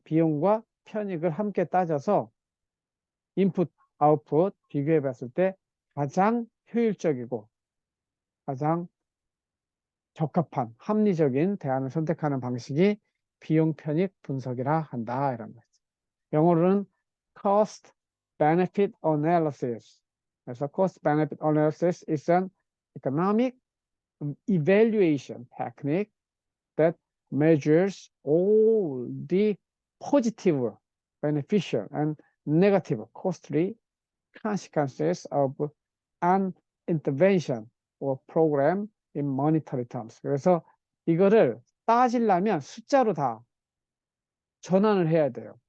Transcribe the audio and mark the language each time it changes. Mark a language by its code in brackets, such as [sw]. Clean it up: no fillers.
[ko] 비용과 편익을 함께 따져서 인풋, 아웃풋 비교해 봤을 때 가장 효율적이고 가장 적합한 합리적인 대안을 선택하는 방식이 비용 편익 분석이라 한다. 이런 거죠. 영어로는 cost benefit analysis. [en] 그래서 cost benefit analysis is an economic evaluation technique that measures all the positive, beneficial, and negative costly consequences of an intervention or program in monetary terms. [ko] 그래서 이거를 따지려면 숫자로 다 전환을 해야 돼요.